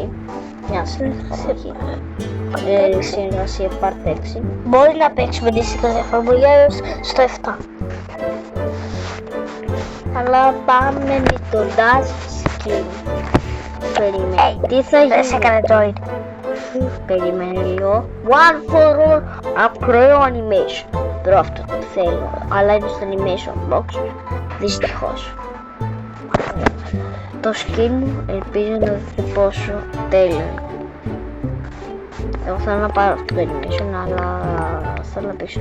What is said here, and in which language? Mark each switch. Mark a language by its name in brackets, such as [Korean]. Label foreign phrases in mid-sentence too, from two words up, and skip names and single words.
[Greek] Μια εφαρμογή. Συνεργασία Part 6. Μπορεί να παίξουμε τη secret εφαρμογή στο 7. Αλλά πάμε με το [English] dash skin. [Greek] Περιμένει. Τι θα γίνει? Δεν σε έκανε join. Περιμένει λίγο. [English] One for all. [Greek] Ακραίο animation. Τώρα αυτό το θέλω. Αλλά είναι στο [English] animation box. [Greek] Δυστυχώς. Το skin μου ελπίζω να δείτε πόσο τέλειο είναι. Εγώ θέλω να πάρω αυτό το animation, αλλά θέλω να παίξω το